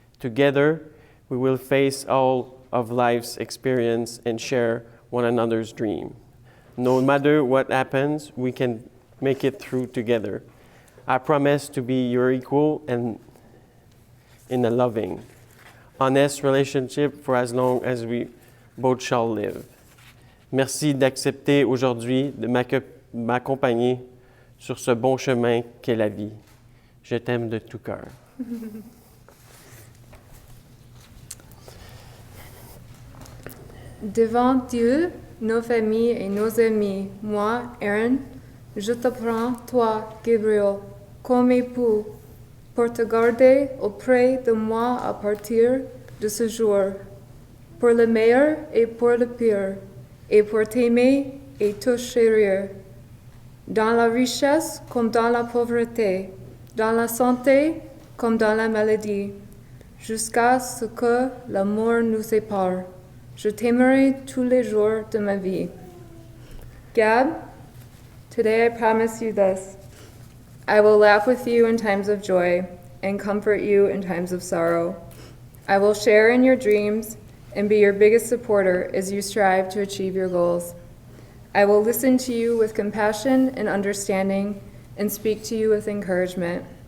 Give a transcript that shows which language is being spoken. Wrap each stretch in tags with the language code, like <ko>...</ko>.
<en>Together, we will face all of life's experience and share one another's dream. No matter what happens, we can make it through together. I promise to be your equal and in a loving, honest relationship for as long as we both shall live.</en> <fr>Merci d'accepter aujourd'hui de m'accompagner sur ce bon chemin qu'est la vie. Je t'aime de tout cœur. Devant Dieu, nos familles et nos amis, moi, Erin, je te prends, toi, Gabriel, comme époux, pour te garder auprès de moi à partir de ce jour, pour le meilleur et pour le pire, et pour t'aimer et te chérir, dans la richesse comme dans la pauvreté, dans la santé comme dans la maladie, jusqu'à ce que la mort nous sépare. Je t'aimerai tous les jours de ma vie.</fr> <en>Gab, today I promise you this. I will laugh with you in times of joy and comfort you in times of sorrow. I will share in your dreams and be your biggest supporter as you strive to achieve your goals. I will listen to you with compassion and understanding and speak to you with encouragement.</en>